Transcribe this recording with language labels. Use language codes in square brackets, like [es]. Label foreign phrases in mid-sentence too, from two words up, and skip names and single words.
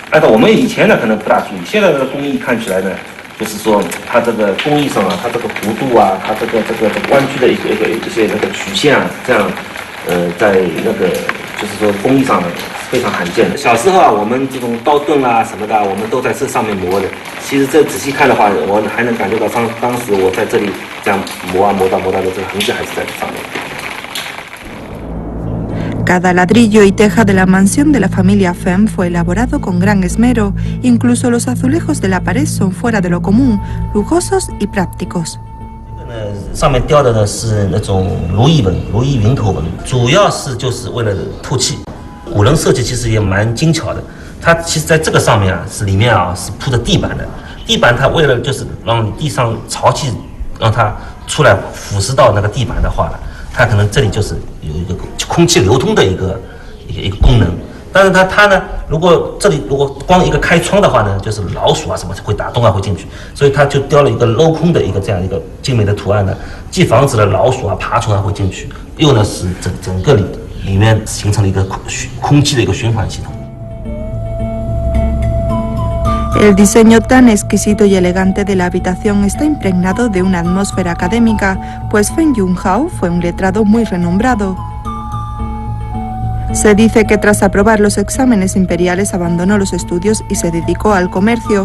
[zh] 按照我们以前呢，可能不大注意，现在的工艺看起来呢，就是说它这个工艺上啊，它这个弧度啊，它这个弯曲的一些那个曲线啊，这样，在那个就是说工艺上非常罕见的。小时候啊，我们这种刀盾啊什么的，我们都在这上面磨的。其实这仔细看的话，我还能感觉到当时我在这里这样磨到的这个痕迹还是在上面。 [es] Cada ladrillo y teja de la mansión de la familia Fenn fue elaborado con gran esmero, incluso los azulejos de la pared son fuera de lo común, lujosos y prácticos. [zh] 上面雕的呢是那种如意纹、如意云头纹，主要是就是为了透气。古人设计其实也蛮精巧的，它其实在这个上面啊，里面啊是铺着地板的，地板它为了就是让你地上潮气让它出来腐蚀到那个地板的话呢，它可能这里就是有一个空气流通的一个功能。但是它呢，如果这里光一个开窗的话呢，就是老鼠啊什么会打洞啊会进去，所以它就雕了一个镂空的一个这样一个精美的图案呢，既防止了老鼠啊爬虫啊会进去，又呢使整个里面形成了一个空气的一个循环系统。 [es] El diseño tan exquisito y elegante de la habitación está impregnado de una atmósfera académica, pues Feng Yunhao fue un letrado muy renombrado. Se dice que tras aprobar los exámenes imperiales abandonó los estudios y se dedicó al comercio.